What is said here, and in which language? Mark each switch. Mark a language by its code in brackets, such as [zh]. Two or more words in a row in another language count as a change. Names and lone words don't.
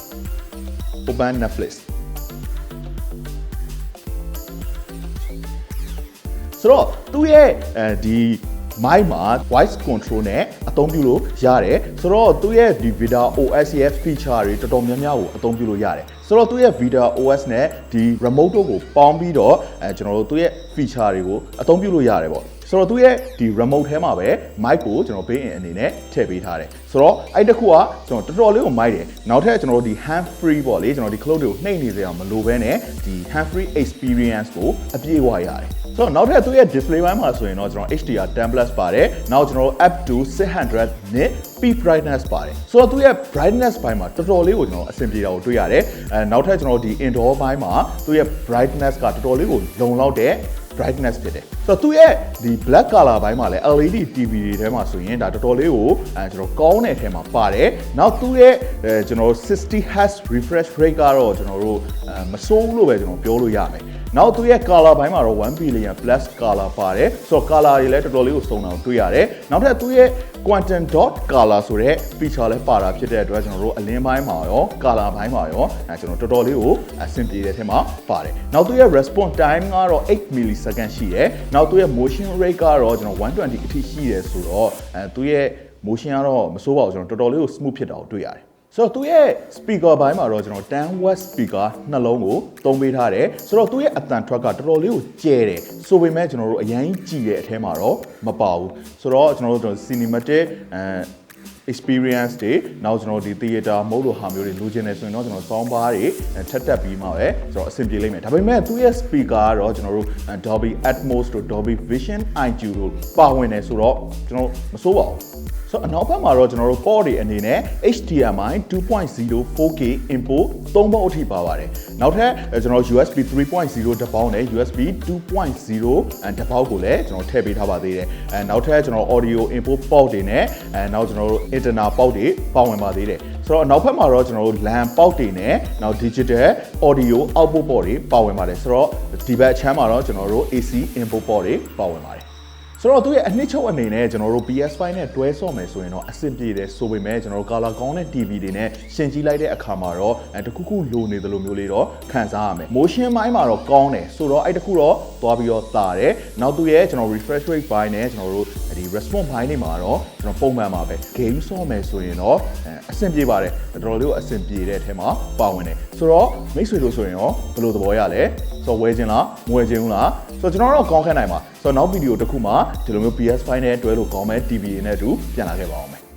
[en] Open Netflix [my] ဆိုတော့သူ့ရဲ့ဒီ မိုက်မှာ [en] voice control [my] နဲ့အသုံးပြုလို့ရတယ်ဆိုတော့သူ့ရဲ့ဒီ Video OS ရဲ့ feature တွေတော်တော်များများကိုအသုံးပြုလို့ရတယ်ဆိုတော့သူ့ရဲ့ Video OS နဲ့ဒီ remote တို့ကိုပေါင်းပြီးတော့ကျွန်တော်တို့သူ့ရဲ့ feature တွေကိုအသုံးပြုလို့ရတယ်ပေါ့ဆိုတော့သူ့ရဲ့ဒီ remote ထဲမှာပဲ mic ကိုကျွန်တော် [en] built in [my] အနေနဲ့ထည့်ပေးထားတယ်ဆိုတော့အဲ့တစ်ခုကကျွန်တော်တော်တော် လေးကိုမိုက်တယ်နောက်ထပ်ကျွန်တော်တို့ဒီ [en] hand free [my] ပေါ့လေကျွန်တော်ဒီ cloud တွေကိုနှိပ်နေကြအောင်မလိုဘဲနဲ့ဒီ [en] hand free experience [my] ကိုအပြည့်အဝရတယ်ဆိုတော့နောက်ထပ်သူ့ရဲ့ display ဘိုင်းမှာဆိုရင်တော့ကျွန်တော် [en] HDR 10 plus [my] ပါတယ်နောက်ကျွန်တော်တို့ [en] up to 600 nit peak brightness [my] ပါတယ်ဆိုတော့သူ့ရဲ့ brightness ဘိုင်းမှာတော်တော်လေးကိုကျွန်တော်အဆင်ပြေတာ ကိုတွေ့ရတယ်နောက်ထပ်ကျွန်တော်ဒီ indoor ဘိုင်းမှာသူ့ရဲ့ brightness ကတော်တော်လေးကိုလုံလောက်တဲ့ brightness ဖြစ်တယ်ဆိုတော့သူ့ရဲ့ဒီ [en] black color [my] ဘိုင်းမှာလည်း [en] LED TV [my] တွေထဲမှာဆိုရင်ဒါတော်တော်လေးကိုကျွန်တော်ကောင်းတဲ့အထဲမှာပါတယ်နောက် သူ့ရဲ့ကျွန်တော်60 [en] Hz refresh rate [my] ကတော့ကျွန်တော်တို့မစိုးဘူးလို့ပဲကျွန်တော်ပြောလို့ရမယ်နောက်သူရဲ့ color ဘိုင်းမှာတော့ [en] 1 billion plus color [my] ပါတယ်ဆိုတော့ color တွေလည်းတော်တော်လေး ကိုစုံတာကိုတွေ့ရတယ်နောက်ထပ်သူရဲ့ [en] quantum dot color [my] ဆိုတဲ့ feature လည်းပါတာဖြစ်တဲ့အတွက်ကျွန်တော်တို့အလင်းဘိုင်းမှာရော color ဘိုင်းမှာ ရောကျွန်တော်တော်တော်လေးကိုအဆင်ပြေတဲ့အထဲမှာပါတယ်နောက်သူရဲ့ [en] response time [my] ကတော့8 millisecond ရှိတယ်နောက်သူရဲ့ [en] motion rate [my] ကတော့ကျွန်တော်120အထိရှိတယ်ဆိုတော့သူရဲ့ motion ကတော့မစိုးပါဘူးကျွန်တော်တော်တော်လေးကို smooth ဖြစ်တာကိုတွေ့ရတယ်ဆိုတော့သူရဲ့ speaker ဘိုင်းမှာတော့ကျွန်တော် [en] 10 watt speaker [my] နှလုံးကိုသုံးပေးထားတယ်ဆိုတော့သူရဲ့အသံထွက်ကတော်တော်လေးကိုကျဲတယ်ဆိုပေမဲ့ကျွန်တော်တို့အရင်ကြီးတဲ့အထဲမှာတော့မပါဘူးဆိုတော့ကျွန်တော်တို့ cinematic experience တွေနောက်ကျွန်တော်ဒီ [en] theater mode [my] လိုဟာမျိုးတွေလိုချင်နေဆိုရင်တော့ကျွန်တော် [en] sound bar [my] တွေထပ်တက်ပြီးမှပဲကျွန်တော်အဆင်ပြေလိမ့်မယ်ဒါပေမဲ့သူ့ရဲ့ speaker ကတော့ကျွန်တော်တို့ Dolby Atmos တို့ Dolby Vision IQ တို့ပါဝင်နေဆိုတော့ကျွန်တော်မစိုးပါဘူးဆိုတော့အနောက်ဘက်မှာတော့ကျွန်တော်တို့ port တွေအနေနဲ့ [en] HDMI 2.0 4K input [my] 3 ပေါက်အထိပါပါတယ်နောက်ထပ်ကျွန်တော် USB 3.0 တစ်ပေါက်နဲ့ USB 2.0 တစ်ပေါက်ကိုလည်းကျွန်တော်ထည့်ပေးထားပါသေးတယ်နောက်ထပ်ကျွန်တော် [en] audio input port [my] တွေနဲ့နောက်ကျွန်တော်တို့ [en] internal port [my] တွေပါဝင်ပါသေးတယ်ဆိုတော့နောက်ဘက်မှာတော့ကျွန်တော်တို့ [en] LAN port [my] တွေ နဲ့နောက် [en] digital audio output port [my] တွေပါဝင်ပါတယ်ဆိုတော့ဒီဘက်အချမ်းမှာတော့ကျွန်တော်တို့ [en] AC input port [my] တွေပါဝင်ပါတယ်ဆိုတော့သူရဲ့အနှစ်ချုပ်အနေနဲ့ကျွန်တော်တို့ PS5 နဲ့တွဲဆော့မယ် ဆိုရင်တော့အဆင်ပြေတယ်ဆိုပေမဲ့ကျွန်တော်တို့ color ကောင်းတဲ့ TV တွေနဲ့ရှင်ကြည့်လိုက်တဲ့အခါမှာတော့တခုခုလိုနေသလိုမျိုးလေးတော့ ခံစားရမယ် motion ဘိုင်းမှာတော့ကောင်းတယ်ဆိုတော့အဲ့တခုတော့သွားပြီးတော့တာတယ်နောက်သူရဲ့ကျွန်တော် [en] refresh rate [my] ဘိုင်းနဲ့ကျွန်တော်တို့ဒီ response ဘိုင်းတွေမှာတော့ကျွန်တော်ပုံမှန်ပါပဲ game ဆော့မယ်ဆိုရင်တော့အဆင်ပြေပါတယ်တော်တော်လေးကိုအဆင်ပြေတဲ့အထက်မှာပါဝင်တယ်ဆိုတော့မိတ်ဆွေတို့ဆိုရင်ရောဘယ်လိုသဘောရလဲဆိုတော့ဝယ်ခြင်းလားမဝယ်ခြင်းဘူးလားဆိုတော့ကျွန်တော်တို့ကောင်းခန့်နိုင်ပါဆိုတော့နောက်ဗီဒီယိုတစ်ခုမှာဒီလိုမျိုး PS5 နဲ့တွဲလို့ကောင်းမဲ့ TV နဲ့အတူပြန်လာခဲ့ပါအောင်မယ်